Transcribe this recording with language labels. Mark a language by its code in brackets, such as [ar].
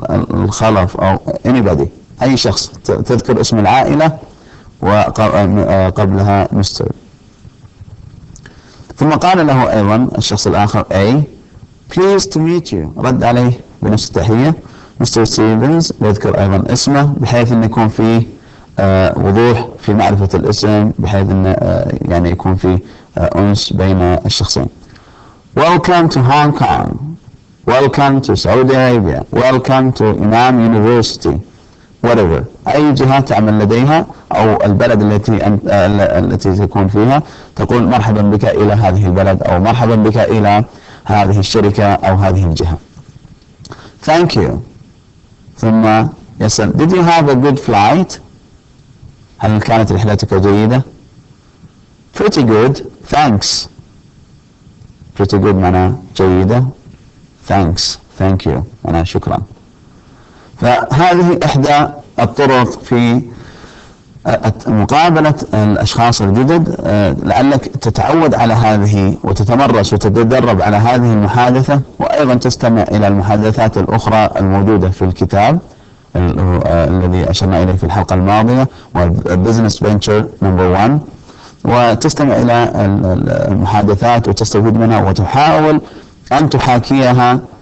[ar] الخلف أو [en] anybody، [ar] أي شخص تذكر اسم العائلة وقبلها Mr. ثم قال له أيضا الشخص الآخر A. [en] Pleased to meet you، [ar] رد عليه بنفس التحية [en] Mr. [ar] Stevens، يذكر أيضا اسمه بحيث أن يكون فيه وضوح في معرفة الاسم، بحيث أن يعني يكون فيه أنس بين الشخصين. [en] Welcome to Hong Kong. Welcome to Saudi Arabia. Welcome to Imam University. Whatever، [ar] أي جهة تعمل لديها أو البلد التي تكون فيها، تقول مرحبا بك إلى هذه البلد أو مرحبا بك إلى هذه الشركة أو هذه الجهة. [en] Thank you. [ar] ثم يسأل [en] Did you have a good flight؟ [ar] هل كانت رحلتك جيدة؟ [en] Pretty good. Thanks. Pretty good [ar] معناه جيدة. [en] Thanks. Thank you [ar] معناه شكرا. فهذه إحدى الطرق في مقابلة الأشخاص الجدد. لعلك تتعود على هذه وتتمرس وتتدرب على هذه المحادثة، وأيضا تستمع إلى المحادثات الأخرى الموجودة في الكتاب الذي أشرنا إليه في الحلقة الماضية، والبزنس فينتشر نمبر 1، وتستمع إلى المحادثات وتستفيد منها وتحاول أن تحاكيها